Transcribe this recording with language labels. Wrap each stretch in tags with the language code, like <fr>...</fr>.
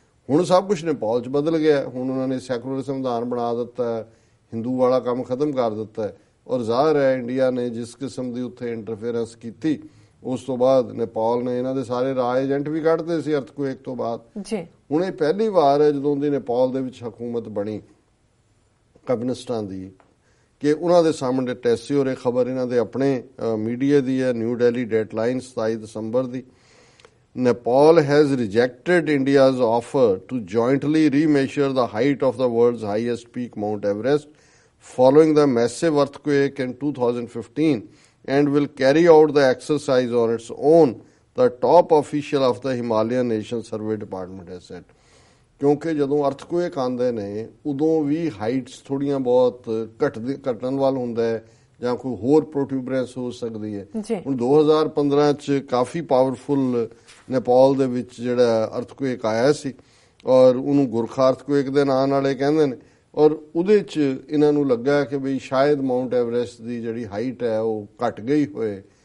<pa>ਹੁਣ ਸਭ ਕੁਝ ਨੇਪਾਲ 'ਚ ਬਦਲ ਗਿਆ। ਹੁਣ ਉਹਨਾਂ ਨੇ ਸੈਕੂਲਰ ਸੰਵਿਧਾਨ ਬਣਾ ਦਿੱਤਾ, ਹਿੰਦੂ ਵਾਲਾ ਕੰਮ ਖਤਮ ਕਰ ਦਿੱਤਾ ਹੈ ਔਰ ਜ਼ਾਹਰ ਹੈ ਇੰਡੀਆ ਨੇ ਜਿਸ ਕਿਸਮ ਦੀ ਉੱਥੇ ਇੰਟਰਫੇਰੈਂਸ ਕੀਤੀ ਉਸ ਤੋਂ ਬਾਅਦ ਨੇਪਾਲ ਨੇ ਇਹਨਾਂ ਦੇ ਸਾਰੇ ਰਾਜ ਏਜੰਟ ਵੀ ਕੱਢਦੇ ਸੀ ਅਰਥਕੁਏਕ ਤੋਂ ਬਾਅਦ। ਹੁਣ ਇਹ ਪਹਿਲੀ ਵਾਰ ਹੈ ਜਦੋਂ ਦੀ ਨੇਪਾਲ ਦੇ ਵਿੱਚ ਹਕੂਮਤ ਬਣੀ ਕਮਿਊਨਿਸਟਾਂ ਦੀ ਕਿ ਉਹਨਾਂ ਦੇ ਸਾਹਮਣੇ ਟੈਸੀ ਹੋ ਰਹੀ ਖਬਰ ਇਹਨਾਂ ਦੇ ਆਪਣੇ ਮੀਡੀਆ ਦੀ ਹੈ, new Delhi dateline 27 December ਦੀ।</pa> <en>Nepal has rejected India's offer to jointly remeasure the height of the world's highest peak, Mount Everest, following the massive earthquake in 2015 and will carry out the exercise on its own, the top official of the Himalayan Nation Survey Department has said.</en> <pa>ਕਿਉਂਕਿ ਜਦੋਂ ਅਰਥਕੁਏਕ ਆਉਂਦੇ ਨੇ ਉਦੋਂ ਵੀ heights ਥੋੜੀਆਂ ਬਹੁਤ ਘਟਣ ਵੱਲ ਹੁੰਦਾ ਹੈ ਜਾਂ ਕੋਈ ਹੋਰ ਪ੍ਰੋਟਿਊਬਰੈਂਸ ਹੋ ਸਕਦੀ ਹੈ। ਹੁਣ 2015 ਚ ਕਾਫੀ ਪਾਵਰਫੁਲ ਨੇਪਾਲ ਦੇ ਵਿੱਚ ਜਿਹੜਾ ਅਰਥਕੁਏਕ ਆਇਆ ਸੀ ਔਰ ਉਹਨੂੰ ਗੁਰਖਾ ਅਰਥਕੁਏਕ ਦੇ ਨਾਂ ਨਾਲ ਇਹ ਕਹਿੰਦੇ ਨੇ ਔਰ ਉਹਦੇ ਚ ਇਹਨਾਂ ਨੂੰ ਲੱਗਾ ਕਿ ਬਈ ਸ਼ਾਇਦ ਮਾਊਂਟ ਐਵਰੈਸਟ ਦੀ ਜਿਹੜੀ ਹਾਈਟ ਹੈ ਉਹ ਘਟ ਗਈ ਹੋਏ।</pa>